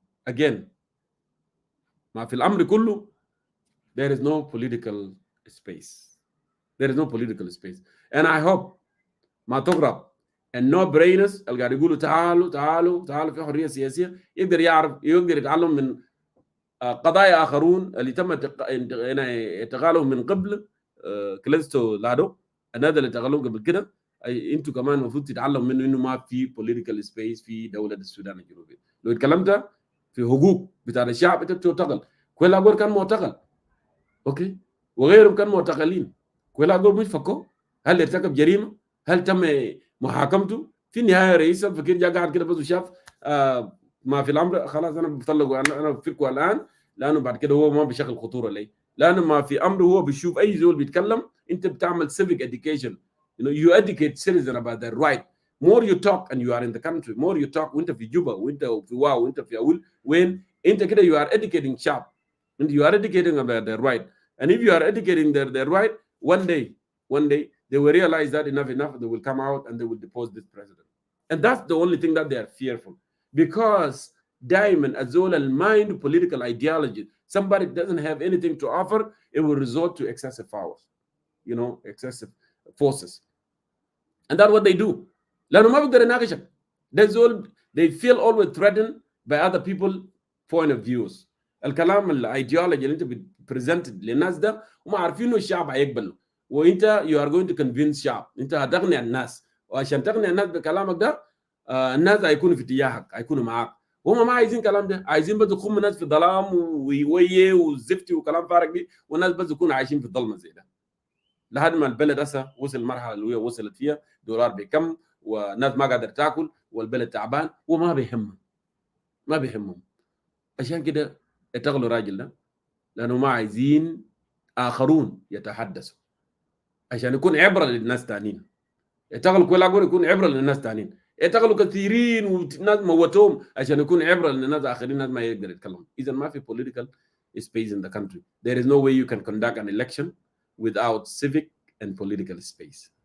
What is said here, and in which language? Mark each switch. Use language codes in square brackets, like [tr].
[en] Again [ar] ما في الامر كله [en] there is no political space. There is no political space. [ar] And I hope ما تغرب النو برينس اللي قاعد يقولوا تعالوا في حريه سياسيه يقدر يتعلم من قضايا اخرون اللي تم اعتقالهم من قبل كليستو لادو، الناس اللي اعتقلوهم قبل كده. انتوا كمان المفروض تتعلموا منه انه ما في بوليتيكال سبيس في دوله السودان الجنوبي. لو اتكلمت في حقوق بتاع الشعب انت بتعتقل. كويل اقول كان معتقل، اوكي، وغيرهم كانوا معتقلين. كويل اقول مش فكوا هل ارتكب جريمه؟ هل تم محاكمته؟ في النهايه رئيس الفكير جاء قاعد كده بس وشاف ما في الامر، خلاص انا بطلقه، انا بفكه الان، لانه بعد كده هو ما بشكل خطوره لي، لانه ما في امره. هو بيشوف اي زول بيتكلم انت بتعمل civic education. [en] You educate citizen about their right. More you talk and you are in the country, more you talk [ar] وانت في جوبا وانت في وين انت كده [en] you are educating شعب. And you are educating about their right. And if you are educating their right, one day, they will realize that enough, they will come out and they will depose this president. And that's the only thing that they are fearful. Because diamond, azol al mind political ideology, somebody doesn't have anything to offer, it will resort to excessive powers, excessive forces. And that's what they do. [ar] لانه ما بيقدر يناقشك. [en] They feel always threatened by other people point of views. [ar] الكلام الايديولوجي اللي انت بتبريزنت للناس ده هم عارفين انه الشعب هيقبله، وانت [en] you are going to convince [ar] شعب، انت هتقنع الناس، وعشان تقنع الناس بكلامك ده الناس هيكونوا في اتجاهك، هيكونوا معاك. وهم ما عايزين كلام ده، عايزين بس يخموا الناس في ظلام ويويه وزفتي وكلام فارغ دي، والناس بس يكونوا عايشين في الظلمه زي ده. لحد ما البلد هسه وصل المرحله اللي هي وصلت فيها دولار بكم، والناس ما قادر تاكل، والبلد تعبان، وما بيهمهم، ما بيهمهم. عشان كده اتغلوا راجل ده، لانه ما عايزين اخرون يتحدثوا عشان يكون عبره للناس ثانيين. اتغلوا كل اقول يكون عبره للناس ثانيين، اتغلوا كثيرين والناس موتوهم عشان يكون عبره للناس اخرين، الناس ما يقدر يتكلم. اذا ما في [en] political space in the country. There is no way you can conduct an election without civic and political space.